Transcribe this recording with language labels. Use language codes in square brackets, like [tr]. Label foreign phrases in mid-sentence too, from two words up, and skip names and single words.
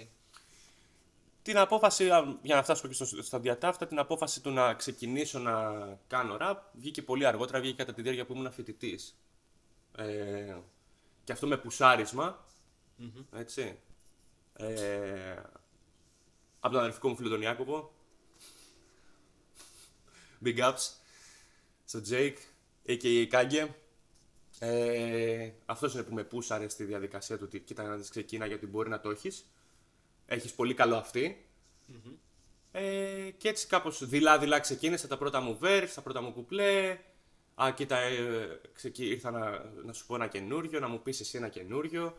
[el] Την απόφαση, για να φτάσω και στα διατάφτα, την απόφαση του να ξεκινήσω να κάνω ραπ βγήκε πολύ αργότερα, βγήκε κατά τη διάρκεια που ήμουν φοιτητής. Και αυτό με πουσάρισμα, έτσι, από τον αδερφικό μου φίλο τον Ιάκωβο. [en] Big ups στο Jake, a.k.a. [el] Κάγκε. Αυτός είναι που με πούσαρε στη διαδικασία του ότι κοίτα να δεις, ξεκίνα γιατί μπορεί να το έχεις. Έχεις πολύ καλό αυτή. Και έτσι κάπως δειλά-δειλά ξεκίνησα τα πρώτα μου verse, τα πρώτα μου κουπλέ. Κοίτα, ήρθα να σου πω ένα καινούριο, να μου πεις εσύ ένα καινούριο.